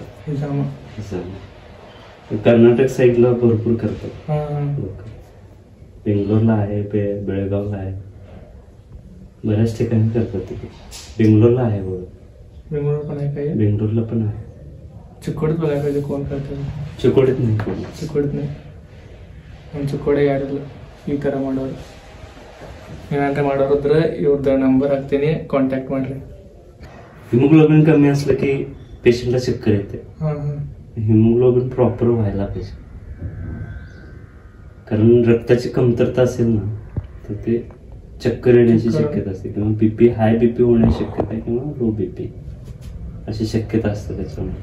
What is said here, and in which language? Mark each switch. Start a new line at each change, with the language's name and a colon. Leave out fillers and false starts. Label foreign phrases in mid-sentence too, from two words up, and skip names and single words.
Marathi: हिजामा कर्नाटक साईडला भरपूर करतात लोक. बेंगलोरला आहे, बेळगावला आहे, बऱ्याच ठिकाणी करतात. तिथे बेंगलोरला आहे. बेंगलोरला पण आहे. चिकोडीत बघायला पाहिजे कोण करतात. चिकोडीत नाही.
Kannada: ಚಿಕ್ಕೋಡೆ ಯಾರಿಲ್ಲ ಈ ಥರ ಮಾಡೋರು. ಏನಾದ್ರೆ ಮಾಡೋರಿದ್ರೆ ಇವ್ರದ್ದು ನಂಬರ್ ಹಾಕ್ತೀನಿ, ಕಾಂಟ್ಯಾಕ್ಟ್ ಮಾಡ್ರಿ.
Marathi: हिमोग्लोबिन कमी असलं की पेशंटला चक्कर येते. हिमोग्लोबिन प्रॉपर व्हायला पाहिजे. कारण रक्ताची कमतरता असेल ना तर ते चक्कर येण्याची शक्यता असते, किंवा
English: BP high BP
Marathi: होण्याची शक्यता आहे, किंवा
English: low BP
Marathi: अशी शक्यता असते त्याच्यामुळे.